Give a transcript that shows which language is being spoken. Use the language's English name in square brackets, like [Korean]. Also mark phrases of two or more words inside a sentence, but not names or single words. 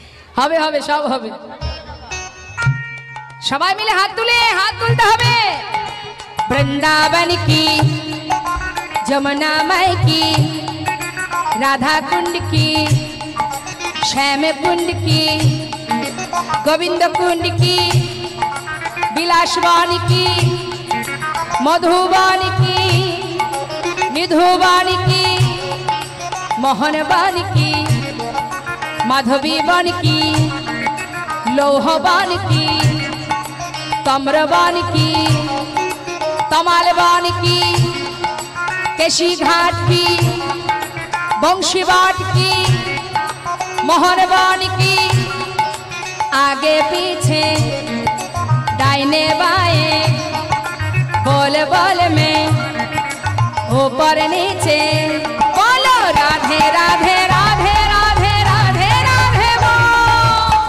[Bangla] হবে হবে সব হবে। সবাই মিলে হাত তুলতে হবে। [Hindi] वृंदावन की, यमुना माई की, राधा कुंड की, श्याम कुंड की, गोविंद कुंड की, विलासवान की, मधुबान की, निधुबान की, मोहनबान की, माधवीबान की, लोहबान की, तम्रबान की, तमालबान की, केशी घाट की, बंशीवाट की, मोहनबान की, आगे पीछे दाहिने बाएं, बोल बोल में ऊपर नीचे बोलो राधे राधे राधे राधे राधे राधे बोल।